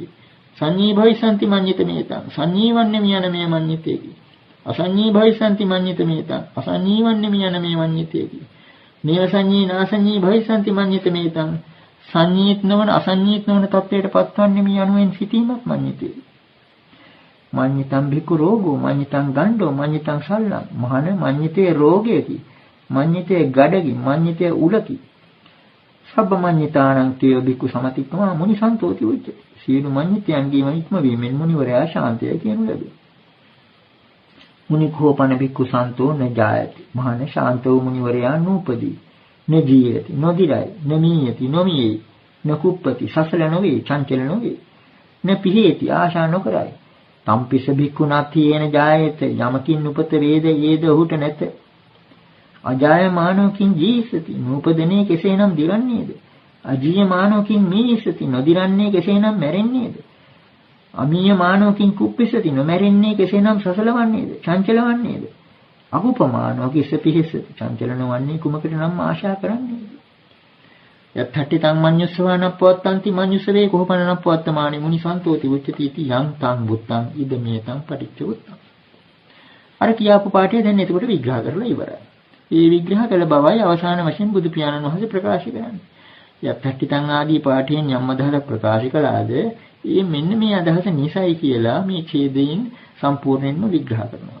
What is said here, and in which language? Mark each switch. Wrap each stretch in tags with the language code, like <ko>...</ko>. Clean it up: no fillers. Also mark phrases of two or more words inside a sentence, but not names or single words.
<pi>සංඤී භවිසanti මඤ්ඤිත මේතං.</pi> <si>සංඤී වන්නේමි යන මේ මඤ්ඤිතේකි.</si> <pi>අසංඤී භවිසanti මඤ්ඤිත මේතං.</pi> <si>අසංඤී වන්නේමි යන මේ මඤ්ඤිතේකි.</si> <pi>නේව සංඤී නාසංඤී භවිසanti මඤ්ඤිත මේතං.</pi> <si>සංඤීත් නොවන අසංඤීත් නොවන තත්වයට පත්වන්නේ මේ අනුවෙන් සිටීමක් මඤ්ඤිතේ.</si> <pi>මඤ්ඤිතං භික්ඛු රෝගෝ මඤ්ඤිතං ගණ්ඩෝ මඤ්ඤිතං සල්ලං.</pi> <si>මහාන මඤ්ඤිතේ රෝගයකි. මඤ්ඤිතේ ගඩගි මඤ්ඤිතේ උලකි.</si> <pi>සබ්බ මඤ්ඤිතානං තේ භික්ඛු සමතික්කමා මුනි සන්තෝති උච්චති.</pi> <si>සියලු මඤ්ඤිතයන්ගේම ඉක්ම වීමෙන් මුනිවරයා ශාන්තය කියනු ලැබේ.</si> <pi>මුනි කෝපන භික්ඛු සන්තෝ න ජායති.</pi> <si>මහාන ශාන්ත වූ මුනිවරයා නූපදී.</si> <pi>න ජීයති</pi> <si>නොදිරයි නමීයති නොමියේ නකුප්පති සසල නොවේ චංචල නොවේ</si> <pi>න පිහේති</pi> <si>ආශා නොකරයි.</si> <pi>තම්පිස භික්ඛුනාථීන ජායත</pi> <si>යමකින් උපත වේද යේද ඔහුට නැත.</si> <pi>අජායමානෝකින් ජීසති</pi> <si>නූපදනේ කෙසේනම් දිරන්නේද?</si> <pi>අජීයමානෝකින් මීසති</pi> <si>නොදිරන්නේ කෙසේනම් මැරෙන්නේද?</si> <pi>අමීයමානෝකින් කුප්පිසති</pi> <si>නොමැරෙන්නේ කෙසේනම් සසලවන්නේද? චංචලවන්නේද?</si> <pi>අකුපමානෝ කිස්ස පිහිසති</pi> <si>චංචලන වන්නේ කුමකට නම් ආශා කරන්නේද?</si> <pi>යත්ථට්ටි තං මඤ්ඤුස්සවාන පවත්තන්ති මඤ්ඤුස්සවේ කොහොපනන පවත්තමානි මුනි සන්තෝති උච්චති इति යං තං බුත්තං ඉදමේතං පටිච්ච උත්තං.</pi> <si>අර කියාපු පාඩේ දැන් එතකොට විග්‍රහ කරලා ඉවරයි. මේ විග්‍රහ කළ බවයි අවසාන වශයෙන් බුදු පියාණන් වහන්සේ ප්‍රකාශ කරන්නේ.</si> <pi>යත්ථට්ටි තං</pi> <si>ආදී පාඨයෙන් යම් අදහසක් ප්‍රකාශ කළාද ඒ මෙන්න මේ අදහස නිසයි කියලා මේ ඡේදයෙන් සම්පූර්ණයෙන්ම විග්‍රහ කරනවා.</si>